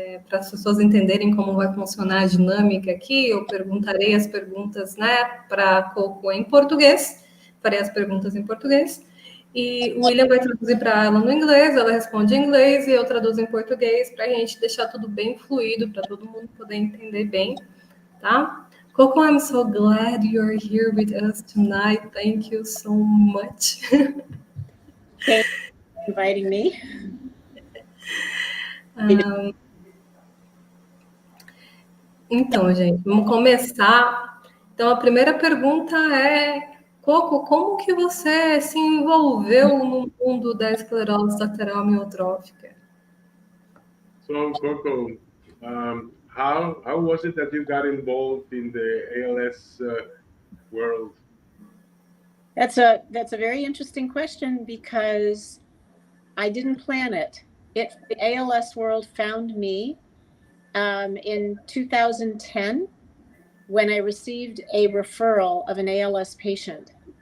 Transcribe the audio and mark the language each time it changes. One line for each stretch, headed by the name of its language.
Portuguese: Para as pessoas entenderem como vai funcionar a dinâmica aqui, eu perguntarei as perguntas, né, para a Coco em português, farei as perguntas em português, e o William vai traduzir para ela no inglês, ela responde em inglês e eu traduzo em português, para a gente deixar tudo bem fluido, para todo mundo poder entender bem, tá?
English: Coco, I'm so glad you're here with us tonight. Thank you so much. Thank you for inviting me.
Portuguese: Então, gente, vamos começar. Então, a primeira pergunta é, Coco, como que você se envolveu no mundo da esclerose lateral amiotrófica?
English: So, Coco, how was it that you got involved in the ALS world? That's a very interesting question because I didn't plan it. The ALS world found me in 2010 when I received a referral of an ALS patient.